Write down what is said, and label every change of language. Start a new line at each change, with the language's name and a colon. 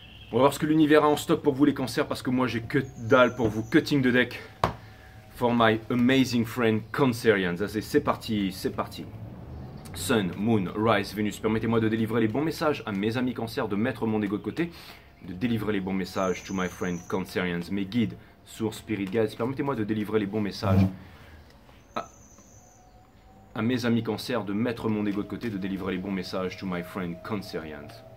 English: On va voir ce que l'univers a en stock pour vous les cancers, parce que moi j'ai que dalle pour vous. Cutting the deck for my amazing friend Cancerians.
French: C'est parti, c'est parti. Sun, Moon, Rise, Vénus. Permettez-moi de délivrer les bons messages à mes amis cancers, de mettre mon ego de côté, de délivrer les bons messages
English: to my friend Cancerians.
French: Mes guides, sources, spirit guides, permettez-moi de délivrer les bons messages à mes amis cancers, de mettre mon ego de côté, de délivrer les bons messages
English: to my friend Cancerians.